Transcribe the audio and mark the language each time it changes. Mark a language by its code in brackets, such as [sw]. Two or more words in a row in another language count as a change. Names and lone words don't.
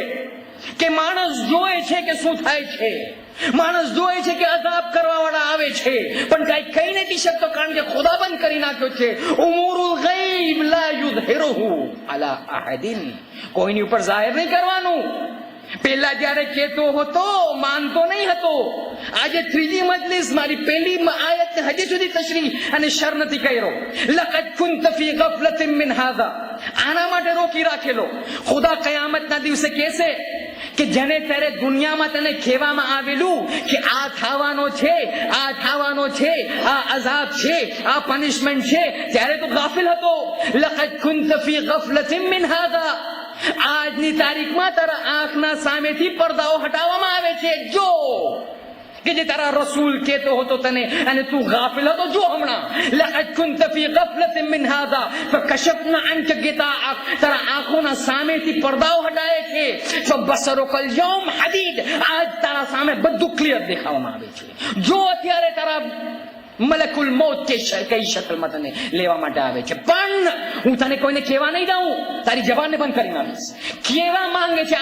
[gu] કે માણસ જોવે છે કે શું થાય છે, માણસ જોવે છે કે અઝાબ કરવા વાળા આવે છે, પણ કઈ કહી નથી શકતો કારણ કે ખુદા બંધ કરી નાખ્યો છે. [ar] أمور الغيب لا يظهره على أحد, [gu] કોઈની ઉપર જાહેર નહીં કરવાનું. પહેલા જ્યારે કહેતો હતો માનતો નહીં હતો. આજે ત્રીજી મજલિસ મારી પહેલી આયતને હજી સુધી તશરીહ અને શર નથી કર્યો. [ar] لقد كنت في غفلة من هذا, [gu] આના માટે રોકી રાખેલો. ખુદા કયામતના દિવસે કહેશે કે જેને ત્યારે દુનિયામાં તને કહેવામાં આવેલું કે આ થવાનો છે, આ થવાનો છે, આ અઝાબ છે, આ પનિશમેન્ટ છે, ત્યારે તું ગાફિલ હતો. [ar] لقد كنت في غفلة من هذا. [gu] આજની તારીખમાં તારા આંખના સામેથી પડદાઓ હટાવવામાં આવે છે. જો કે જે તારા રસૂલ કહેતો હતો તને અને તું ગાફિલ હતો. જો હમણાં [ar] لقد كنت في غفلة من هذا فكشفنا عنك غطاءك. [gu] તારા આંખોના સામેથી પડદાઓ હટાવે છે. [ar] فبصرك اليوم حديد. [gu] આજ તારા સામે બધું ક્લિયર દેખાવામાં આવે છે. જો અત્યારે તારા મલકુલ મૌત કે કઈ શક્લમાં તને લેવા માટે આવે છે, પણ હું તને કોઈને કહેવા નહીં દઉં. તારી જબાનને બંધ કરી નાખીશ. કેવા માંગે છે?